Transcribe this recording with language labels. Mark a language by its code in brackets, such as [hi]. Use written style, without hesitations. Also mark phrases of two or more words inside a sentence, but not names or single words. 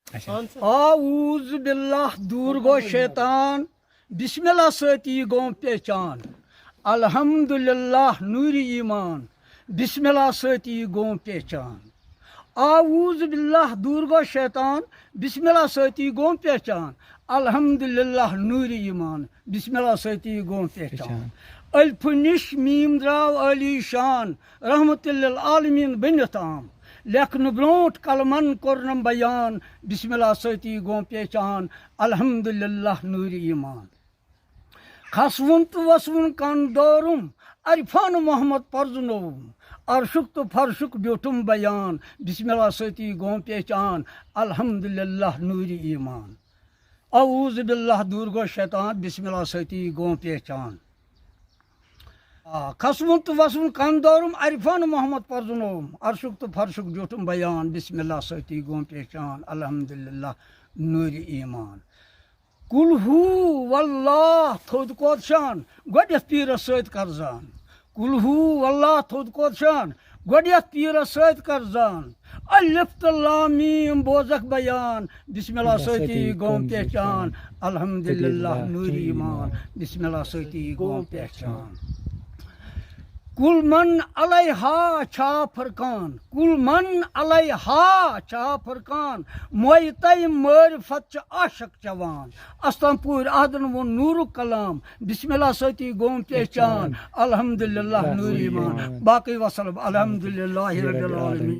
[ar] اعوذ باللہ [ks] دور گو شیطان [ar] بسم اللہ [ks] ستی گو پہچان الحمدللہ نور ایمان [ar] بسم اللہ [ks] ستی گو پہچان [ar] اعوذ باللہ [ks] دور گو شیطان [ar] بسم اللہ [ks] ستی گو پہچان الحمدللہ نور ایمان [ar] بسم اللہ [ks] ستی گو پہچان الف نش میم دراو علی شان [ar] رحمت للعالمین [ks] بنت عام لیکن برونٹ کلمن کورنم بیان [ar] بسم اللہ [ks] ستی گو پہچان الحمدللہ نور ایمان کھسون تو وسون کن دورم عرفان محمد پرزنوم عرشک تو فرشک بیوٹم بیان [ar] بسم اللہ [ks] ستی گو پہچان الحمدللہ نور ایمان [ar] اعوذ باللہ [ks] دور گو شیطان [ar] بسم اللہ [ks] ستی گو پہچان کھسون تو وسون کن دورم عرفان محمد پرزنوم عرشک تو فرشک بیوٹم بیان [ar] بسم اللہ [ks] ستی گو پہچان الحمدللہ نور ایمان [ar] کل ہو واللہ [ks] تھود کودشان گۄڈٮ۪تھ پیٖرس سۭتۍ کرزان [ar] کل ہو واللہ [ks] تھود کودشان گۄڈٮ۪تھ پیٖرس سۭتۍ کرزان الف تہٕ لام میٖم بوزکھ بیان [ar] بسم اللہ [ks] سۭتی گو پہچان الحمدللہ نور ایمان [ar] بسم اللہ [ks] سۭتی گو پہچان [ar] کل من علیہا [ks] چھا فرقان [ar] کل من علیہا [ks] چھا فرقان مویتَے معرفت چھ عاشق چوان استان پوٗرۍ عہدن ووٚن نوٗرُک کلام بسم اللہ سۭتی گوم پہچان الحمدللہ نور ایمان باقی وسلم [ar] الحمدللہ رب العالمین